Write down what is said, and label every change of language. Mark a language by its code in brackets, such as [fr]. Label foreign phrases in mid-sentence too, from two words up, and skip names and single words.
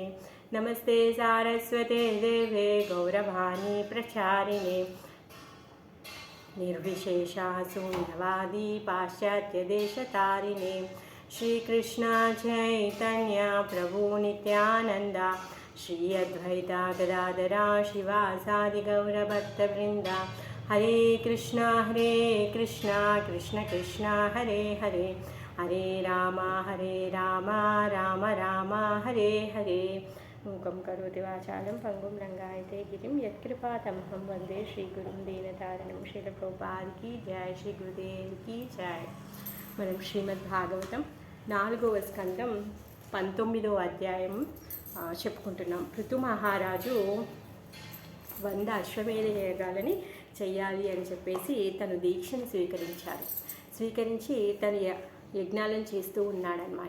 [sa] नमस्ते सारस्वते देवे गौरवाणी प्रचारिणे निर्विशेषा शून्यवादी पाश्चात्यदेशतारिणे। श्रीकृष्ण चैतन्य प्रभु नित्यानन्दा श्री अद्वैता गदाधरा शिवासादि गौरभक्तवृन्दा। हरे कृष्ण कृष्ण कृष्ण हरे हरे हरे राम राम राम हरे हरे। मूकं करोति वाचालं पंगुं लंघयते गिरिं यत्कृपातमहं वन्दे श्रीगुरुं दीनतारिणं। [hi] श्रीलप्रभुपाद की जय, श्री गुरुदेव की जय। [te] మనం శ్రీమద్ భాగవతం 4వ స్కందం 19వ అధ్యాయం చెప్పుకుంటున్నాం. పృథు మహారాజు 100 అశ్వమేధ యాగాలని చెయ్యాలి అని చెప్పేసి తను దీక్షను స్వీకరించి తను యజ్ఞాలను చేస్తూ ఉన్నాడనమాట.